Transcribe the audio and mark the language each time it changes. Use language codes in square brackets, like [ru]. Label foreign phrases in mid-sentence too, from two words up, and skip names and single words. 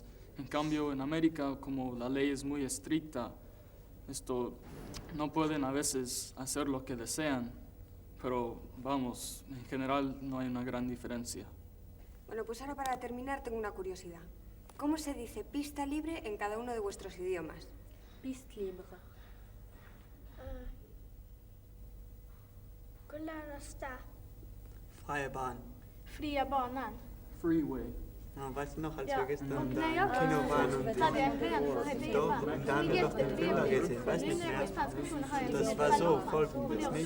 [es] En cambio, en América, como la ley es muy estricta, no pueden a veces hacer lo que desean. Pero vamos, en general no hay una gran diferencia. Bueno, pues ahora para terminar tengo una curiosidad. ¿Cómo se dice pista libre en cada uno de vuestros idiomas? [fr] Piste libre. Klar está. [de] Freie Bahn. [sv] Fria banan. [en] Freeway. [de] No, weißt du noch, als Ja. wir gestern Und da naja, im Kino waren und das hat er erklärt, das hat er Doch, gemacht. und da haben wir noch den Film da gesehen, weißt du nicht mehr? Das war so, folgendes, nicht?